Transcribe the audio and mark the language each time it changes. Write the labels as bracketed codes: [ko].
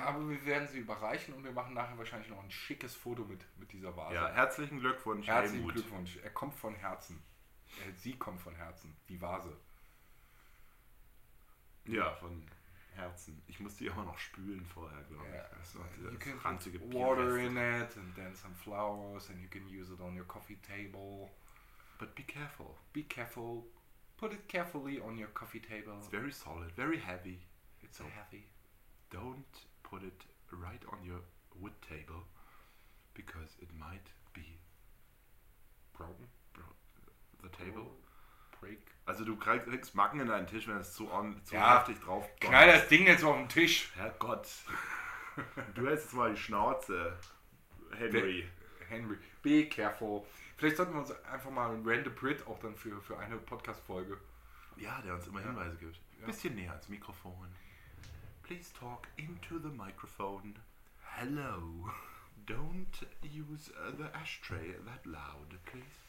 [de] Aber wir werden sie überreichen und wir machen nachher wahrscheinlich noch ein schickes Foto mit dieser Vase. Ja, herzlichen Glückwunsch. Herzlichen Helmut. Glückwunsch. Er kommt von Herzen. Sie kommt von Herzen. Die Vase. Ja, von Herzen. Ich muss die immer noch spülen vorher, glaube ich. [en] Yeah. You can put water in it and then some flowers and you can use it on your coffee table. But be careful. Be careful. Put it carefully on your coffee table. It's very solid, very heavy. It's so heavy. Don't put it right on your wood table because it might be broken. The table. Break. [de] Also du kriegst Macken in deinen Tisch, wenn es zu heftig drauf kommt. Knall das Ding jetzt auf den Tisch. Herrgott. Du hältst jetzt mal die Schnauze, Henry. [en] Henry, be careful. [de] Vielleicht sollten wir uns einfach mal einen Random Brit auch dann für eine Podcast-Folge. Ja, der uns immer Hinweise gibt. Ja. Bisschen näher ans Mikrofon. [en] Please talk into the microphone. Hello. Don't use the ashtray that loud, please.